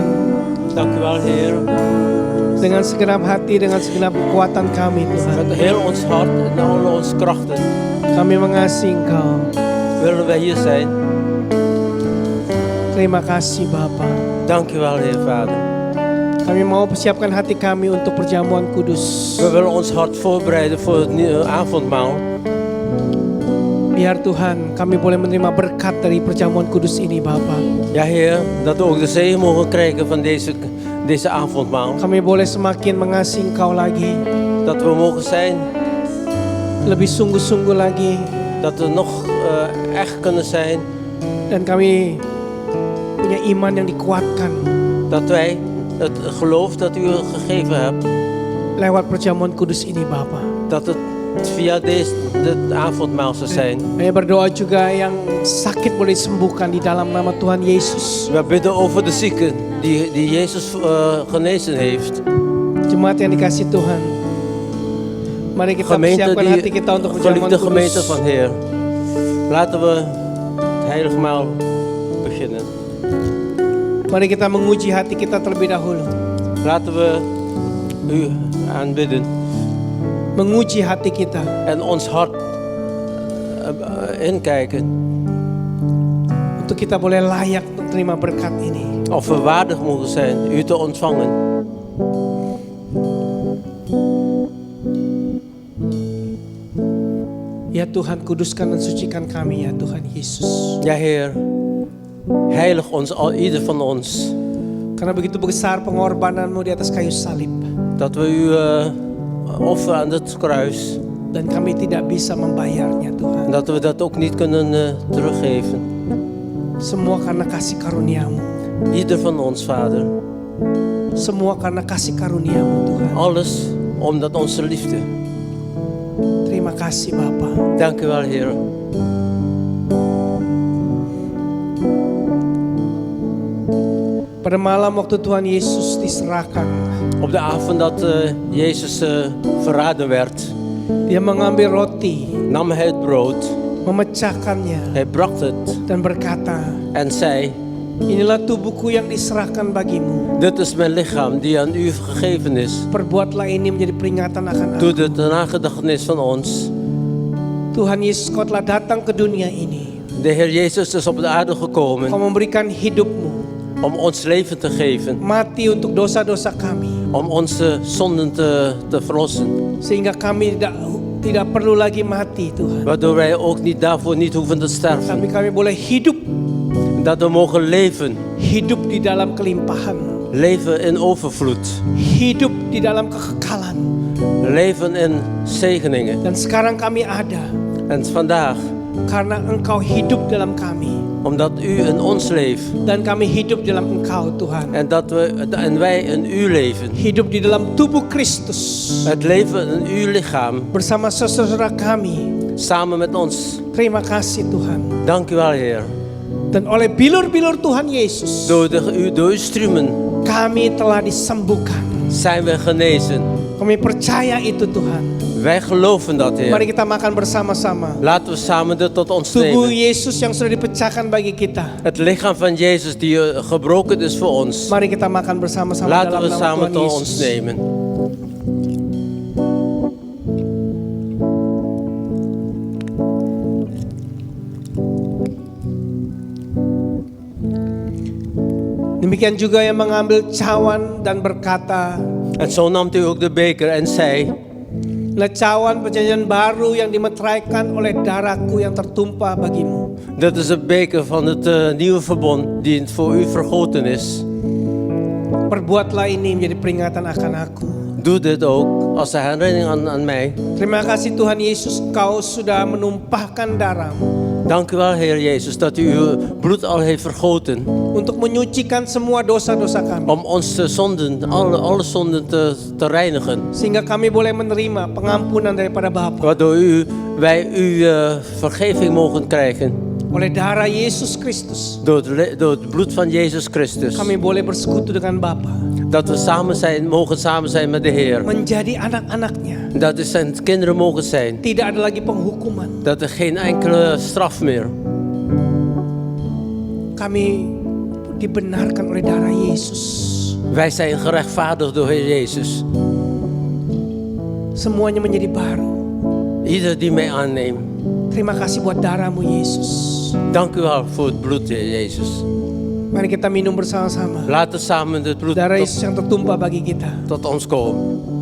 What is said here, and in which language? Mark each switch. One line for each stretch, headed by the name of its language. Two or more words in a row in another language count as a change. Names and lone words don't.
Dutch: Dank u wel, Heer.
Indonesian: Dengan segenap hati, dengan segenap kekuatan kami Tuhan.
Dutch: Met heel ons hart en al onze krachten
Indonesian: Kami mengasihi Engkau.
Dutch: willen wij hier zijn.
Indonesian: Terima kasih Bapa.
Dutch: Dank u wel, Heer Vader.
Indonesian: Kami mau persiapkan hati kami untuk perjamuan kudus.
Dutch: We willen ons hart voorbereiden voor het avondmaal.
Indonesian: Biar Tuhan kami boleh menerima berkat dari perjamuan kudus ini Bapa.
Dutch: Ja, Heer, dat we ook de zegen mogen krijgen van deze avondmaal.
Indonesian: Kami boleh semakin mengasihi Engkau lagi.
Dutch: Dat we mogen zijn,
Indonesian: Lebih sungguh-sungguh lagi.
Dutch: dat we nog echt kunnen zijn.
Indonesian: Dan kami punya iman yang dikuatkan
Dutch: Dat wij het geloof dat u gegeven hebt,
Indonesian: lewat perjamuan kudus ini Bapa.
Dutch: dat het via dit avondmaal zal zijn.
Indonesian: Kami berdoa juga yang sakit boleh disembuhkan di dalam nama Tuhan Yesus.
Dutch: We bidden over de zieken die Jezus genezen heeft.
Indonesian: Jemaat yang dikasih Tuhan. Mari kita
Dutch: Gemeente
Indonesian: persiapkan hati kita untuk
Dutch: die
Indonesian: perjamuan
Dutch: geliefde gemeente
Indonesian: kudus.
Dutch: van Heer. Laten we het heilige maal beginnen.
Indonesian: Mari kita menguji hati kita terlebih dahulu.
Dutch: Laten we u aanbidden
Indonesian: Menguji hati kita.
Dutch: en ons hart inkijken.
Indonesian: Untuk kita boleh layak untuk terima berkat ini.
Dutch: Of we waardig mogen zijn u te ontvangen.
Indonesian: Ya Tuhan, kuduskan dan sucikan kami ya Tuhan Yesus.
Dutch: Ja, Heer, heilig ons, ieder van ons.
Indonesian: Karena begitu besar pengorbananmu di atas kayu salib.
Dutch: Dat we u offeren aan het kruis.
Indonesian: Dan kami tidak bisa membayarnya Tuhan.
Dutch: En dat we dat ook niet kunnen teruggeven.
Indonesian: Semua karena kasih karuniamu.
Dutch: Ieder van ons, Vader.
Indonesian: Semua karena kasih karuniamu Tuhan.
Dutch: Alles omdat onze liefde.
Indonesian: Terima kasih Bapa.
Dutch: Dank u wel, Heer.
Indonesian: Pada malam waktu Tuhan Yesus diserahkan,
Dutch: Op de avond dat Jezus verraden werd,
Indonesian: Dia mengambil roti,
Dutch: nam hij het brood.
Indonesian: memecahkannya
Dutch: Hij brak het
Indonesian: dan berkata,
Dutch: en zei:
Indonesian: inilah tubuhku yang diserahkan bagimu.
Dutch: dit is mijn lichaam die aan u gegeven is.
Indonesian: Perbuatlah ini menjadi peringatan akan aku.
Dutch: Doe dit ter nagedachtenis van ons.
Indonesian: Tuhan Yesus, Kau telah datang ke dunia ini.
Dutch: De Heer Jezus is op de aarde
Indonesian: Kau
Dutch: gekomen
Indonesian: memberikan hidupmu,
Dutch: om ons leven te geven.
Indonesian: mati untuk dosa-dosa kami.
Dutch: Om onze zonden te verlossen.
Indonesian: Sehingga kami tidak perlu lagi mati Tuhan.
Dutch: Waardoor wij ook daarvoor niet hoeven te sterven.
Indonesian: Tapi kami boleh hidup.
Dutch: Dat we mogen leven.
Indonesian: Hidup di dalam kelimpahan.
Dutch: Leven in overvloed.
Indonesian: Hidup di dalam kekekalan.
Dutch: Leven in zegeningen.
Indonesian: Dan sekarang kami ada
Dutch: En vandaag,
Indonesian: karena Engkau hidup dalam kami.
Dutch: omdat u in ons leeft.
Indonesian: Dan kami hidup dalam Engkau Tuhan.
Dutch: En wij in u leven.
Indonesian: Hidup di dalam tubuh Kristus.
Dutch: Het leven in uw lichaam.
Indonesian: Bersama saudara kami.
Dutch: Samen met ons.
Indonesian: Terima kasih Tuhan.
Dutch: Dank u wel, Heer.
Indonesian: Dan oleh bilur-bilur Tuhan Yesus,
Dutch: Door uw striemen
Indonesian: kami telah disembuhkan.
Dutch: zijn we genezen.
Indonesian: Kami percaya itu Tuhan.
Dutch: Wij geloven dat,
Indonesian: Mari
Dutch: Heer.
Indonesian: kita makan bersama-sama.
Dutch: Laten we samen dit tot ons
Indonesian: Tubuh
Dutch: nemen.
Indonesian: Yesus yang sudah dipecahkan bagi kita.
Dutch: Het lichaam van Jezus die gebroken is voor ons.
Indonesian: Mari kita makan bersama-sama
Dutch: Laten
Indonesian: dalam
Dutch: we
Indonesian: nama
Dutch: samen
Indonesian: Tuhan
Dutch: tot
Indonesian: Yesus.
Dutch: ons nemen.
Indonesian: Demikian juga yang mengambil cawan dan berkata,
Dutch: En zo nam hij ook de beker en zei:
Indonesian: "Inilah cawan perjanjian baru yang dimeteraikan oleh darahku yang tertumpah bagimu.
Dutch: dit is de beker van het nieuwe verbond die voor u vergoten is.
Indonesian: Perbuatlah ini menjadi peringatan akan aku."
Dutch: Doe dit ook als een herinnering aan mij.
Indonesian: Terima kasih Tuhan Yesus, Kau sudah menumpahkan darahmu
Dutch: Dank u wel, Heer Jezus, dat u uw bloed al heeft vergoten.
Indonesian: untuk menyucikan semua dosa-dosa kami.
Dutch: Om onze zonden, alle zonden te reinigen.
Indonesian: Sehingga kami boleh menerima pengampunan daripada Bapa.
Dutch: Waardoor wij uw vergeving mogen krijgen.
Indonesian: Oleh darah Yesus Kristus,
Dutch: Door het bloed van Jezus Christus.
Indonesian: kami boleh bersekutu dengan Bapa.
Dutch: Dat we mogen samen zijn met de Heer.
Indonesian: Menjadi anak-anaknya.
Dutch: Dat we zijn kinderen mogen zijn.
Indonesian: Tidak ada lagi penghukuman.
Dutch: Dat er geen enkele straf meer.
Indonesian: Kami dibenarkan oleh darah Yesus.
Dutch: Wij zijn gerechtvaardigd door Heer Jezus.
Indonesian: Semuanya menjadi baru.
Dutch: Ieder die mij aanneemt.
Indonesian: Terima kasih buat darahmu Yesus.
Dutch: Dank u wel voor het bloed, Heer Jezus.
Indonesian: Mari kita minum bersama-sama.
Dutch: Laten we samen het bloed
Indonesian: Darah Yesus yang tertumpah bagi kita.
Dutch: tot ons komen.